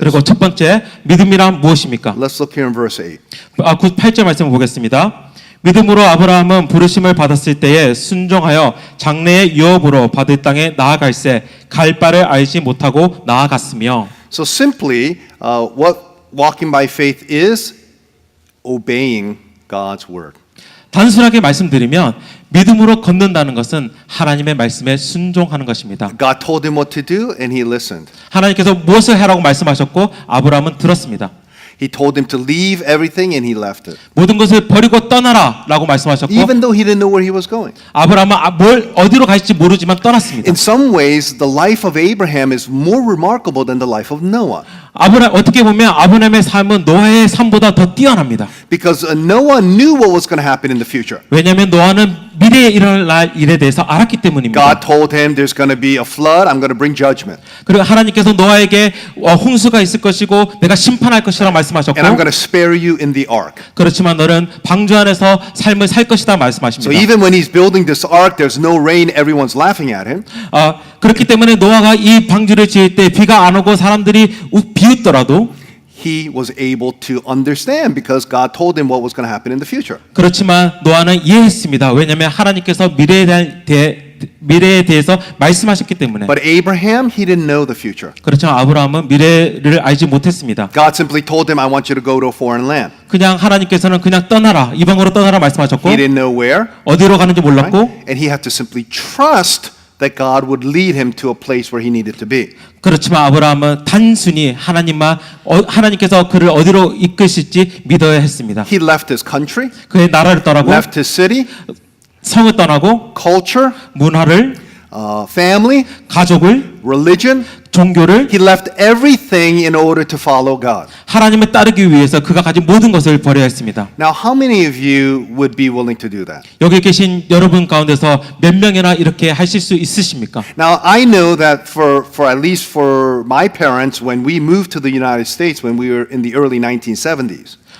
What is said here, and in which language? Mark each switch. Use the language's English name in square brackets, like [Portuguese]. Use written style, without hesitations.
[Korean] 그리고 첫 번째 믿음이란 무엇입니까? [English] Let's look here in verse 8. [Korean] 8절 말씀을 보겠습니다. 믿음으로 아브라함은 부르심을 받았을 때에 순종하여 장래의 유업으로 받을 땅에 나아갈새 갈 바를 알지 못하고 나아갔으며. [English] So simply, what walking by faith is obeying God's word. [Korean] 단순하게 말씀드리면 믿음으로 걷는다는 것은 하나님의 말씀에 순종하는 것입니다. [English] God told him what to do and he listened. [Korean] 하나님께서 무엇을 하라고 말씀하셨고 아브라함은 들었습니다. [English] He told him to leave everything and he left it. [Korean] 모든 것을 버리고 떠나라라고 말씀하셨고 [English] Even though he didn't know where he was going. [Korean] 아브라함은 어디로 갈지 모르지만 떠났습니다. [English] In some ways, the life of Abraham is more remarkable than the life of Noah. [Korean] 어떻게 보면 아브라함의 삶은 노아의 삶보다 더 뛰어납니다. [English] Because Noah knew what was going to happen in the future. [Korean] 왜냐하면 노아는 미래에 일어날 일에 대해서 알았기 때문입니다. [English] God told him there's going to be a flood, I'm going to bring judgment. [Korean] 그리고 하나님께서 노아에게 홍수가 있을 것이고 내가 심판할 것이라고 말씀하셨고, [English] And I'm going to spare you in the ark. [Korean] 그렇지만 너는 방주 안에서 삶을 살 것이다 [English] So [Korean] 말씀하십니다. [English] even when he's building this ark, there's no rain, everyone's laughing at him. [Korean] 그렇기 때문에 노아가 이 방주를 지을 때 비가 안 오고 사람들이 비웃더라도 [English] He was able to understand because God told him what was going to happen in the future. [Korean] 그렇지만 노아는 이해했습니다. 왜냐하면 하나님께서 미래에 대해서 말씀하셨기 때문에. [English] But Abraham, he didn't know the future. [Korean] 그렇지만 아브라함은 미래를 알지 못했습니다. [English] God simply told him, I want you to go to a foreign land. [Korean] 그냥 하나님께서는 그냥 떠나라, 이방으로 떠나라 말씀하셨고, [English] He didn't know where. [Korean] 어디로 가는지 [English] Right? [Korean] 몰랐고, [English] And he had to simply trust that God would lead him to a place where he needed to be. [Korean] 그렇지만 아브라함은 단순히 하나님께서 그를 어디로 이끄실지 믿어야 했습니다. [English] He left his country, [Korean] 그의 나라를 떠나고 [English] left his city, [Korean] 성을 떠나고 [English] culture, [Korean] 문화를, [English] family, [Korean] 가족을, [English] religion. [Korean] 종교를, [English] He left everything in order to follow God. [Korean] 하나님을 따르기 위해서 그가 가진 모든 것을 버려야 했습니다. [English] Now, how many of you would be willing to do that? [Korean] 여기 계신 여러분 가운데서 몇 명이나 이렇게 하실 수 있으십니까? [English] Now, I know that for at least for my parents, when we moved to the United States when we were in the early 1970s,